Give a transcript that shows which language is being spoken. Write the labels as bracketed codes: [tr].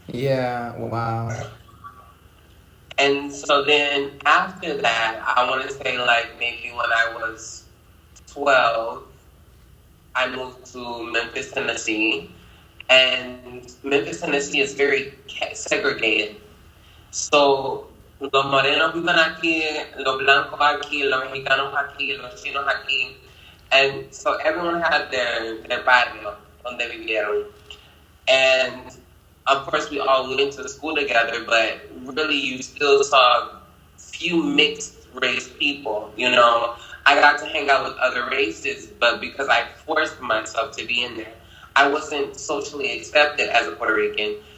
[en] Yeah, wow. And so then after that, I want to say like maybe when I was 12, I moved to Memphis, Tennessee. And Memphis, Tennessee is very segregated. [es] So los morenos viven aquí, los blancos aquí, los mexicanos aquí, los chinos aquí. [en] And so everyone had their barrio [es] donde vivieron. [en] And of course we all went to school together, but really you still saw few mixed race people, you know. I got to hang out with other races, but because I forced myself to be in there, I wasn't socially accepted as a Puerto Rican.